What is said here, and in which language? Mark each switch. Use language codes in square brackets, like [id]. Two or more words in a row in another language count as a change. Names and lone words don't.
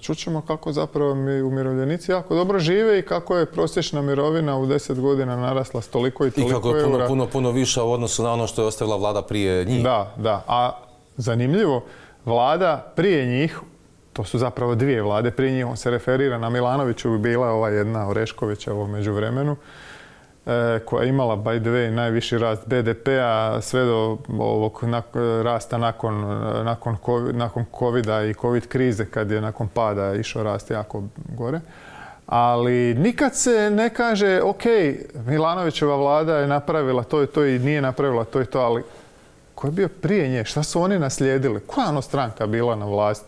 [hr] Čućemo kako zapravo umirovljenici jako dobro žive i kako je prosječna mirovina u 10 godina narasla s toliko i toliko eura. I kako je puno više u odnosu na ono što je ostavila vlada prije njih. Da. A zanimljivo, vlada prije njih, to su zapravo dvije vlade, prije njih on se referira na Milanoviću, bi bila ova jedna Oreškovića u međuvremenu, koja je imala, [en] by the way, [hr] najviši rast BDP-a sve do ovog rasta nakon covida i covid krize, kad je nakon pada išao rast jako gore. Ali nikad se ne kaže, ok, Milanovićeva vlada je napravila to i to i nije napravila to i to, ali ko je bio prije nje, šta su oni naslijedili, koja je ono stranka bila na vlasti.